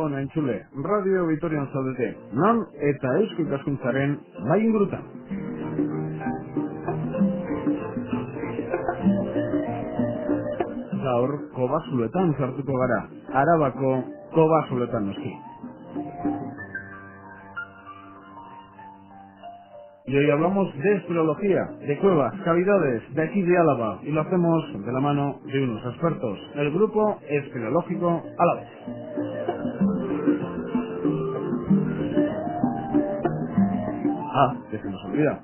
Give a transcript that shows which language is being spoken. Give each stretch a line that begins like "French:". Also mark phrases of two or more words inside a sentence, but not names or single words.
Basque: entzule, Radio Vitorian zaudete, non eta eusko ikaskuntzaren bai ingurutan. Gaur, Kobazuloetan sartuko gara, Arabako Kobazuloetan noski.
Spanish: Y hoy hablamos de espeleología, de cuevas, cavidades, de aquí de Álava, y lo hacemos de la mano de unos expertos, el grupo espeleológico Alavés. Que se nos olvida.